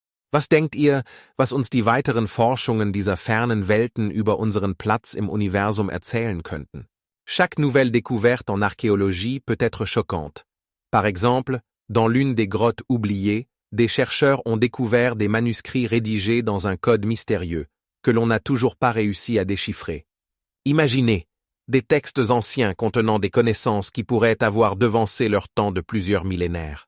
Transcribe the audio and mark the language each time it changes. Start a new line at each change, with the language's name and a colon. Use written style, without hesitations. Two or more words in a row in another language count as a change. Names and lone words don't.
German: Was denkt ihr, was uns die weiteren Forschungen dieser fernen Welten über unseren Platz im Universum erzählen könnten?
French: Chaque nouvelle découverte en archéologie peut être choquante. Par exemple, dans l'une des grottes oubliées, des chercheurs ont découvert des manuscrits rédigés dans un code mystérieux, que l'on n'a toujours pas réussi à déchiffrer. Imaginez, des textes anciens contenant des connaissances qui pourraient avoir devancé leur temps de plusieurs millénaires.